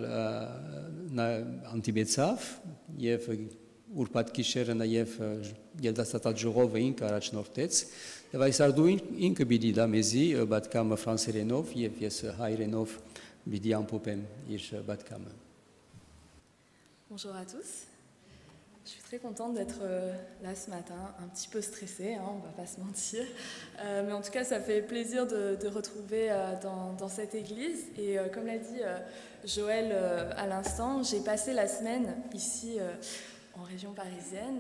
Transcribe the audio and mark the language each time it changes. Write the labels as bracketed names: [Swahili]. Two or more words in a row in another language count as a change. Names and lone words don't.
[Armenian] անտիբեցավ եւ ուրբաթ գիշերը նաեւ երիտասարդ ժողովը ինքը առաջնորդեց եւ այսօր ինքը պիտի դա մեզի բադկամը ֆրանսերենով եւ ես հայերենով պիտի ամփոփեմ իր բադկամը. [French] Bonjour à tous. Je suis très contente d'être là ce matin, un petit peu stressée, on ne va pas se mentir. Mais en tout cas, ça fait plaisir de retrouver dans cette église. Et comme l'a dit Joël à l'instant, j'ai passé la semaine ici en région parisienne.